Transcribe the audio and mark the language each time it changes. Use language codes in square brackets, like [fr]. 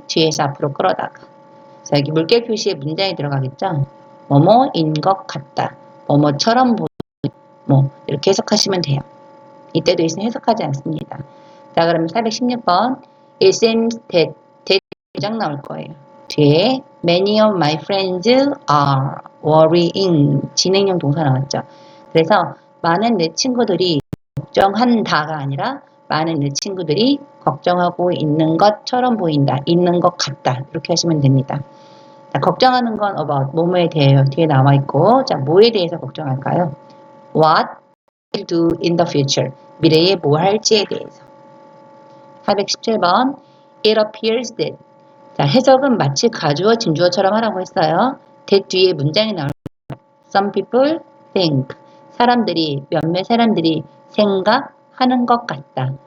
[ko] 뒤에서 앞으로 끌어다가. 자, 여기 물결 표시에 문장이 들어가겠죠? 뭐뭐인 것 같다. 뭐뭐처럼 보이는 뭐 이렇게 해석하시면 돼요. 이때도 있으면 해석하지 않습니다. 자, 그러면 416번 [en] It seems that [ko] 문장 나올 거예요. [en] 뒤에 Many of my friends are worrying [ko] 진행형 동사 나왔죠. 그래서 많은 내 친구들이 걱정한다가 아니라 많은 내 친구들이 걱정하고 있는 것처럼 보인다. 있는 것 같다. 이렇게 하시면 됩니다. 자, 걱정하는 건 about 뭐뭐에 대해요. 뒤에 나와 있고 자, 뭐에 대해서 걱정할까요? [en] What will do in the future. [ko] 미래에 뭐 할지에 대해서. 417번 [en] It appears that [ko] 자, 해석은 마치 가주어 진주어처럼 하라고 했어요. that 뒤에 문장이 나올 거예요. [en] Some people think [ko] 몇몇 사람들이 생각하는 것 같다.